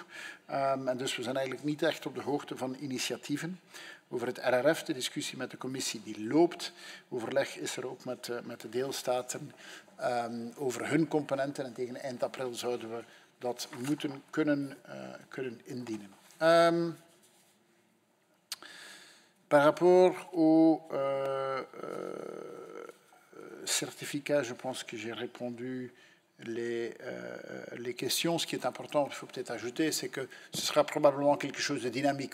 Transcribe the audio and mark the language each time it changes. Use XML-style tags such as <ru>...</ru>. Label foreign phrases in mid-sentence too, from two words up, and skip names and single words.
<nl>En dus we zijn eigenlijk niet echt op de hoogte van initiatieven. Over het RRF, de discussie met de commissie die loopt. Overleg is er ook met de deelstaten over hun componenten. En tegen eind april zouden we dat moeten kunnen indienen.</nl> <fr>Par rapport au certificat, je pense que j'ai répondu les questions. Ce qui est important, il faut peut-être ajouter, c'est que ce sera probablement quelque chose de dynamique.</fr>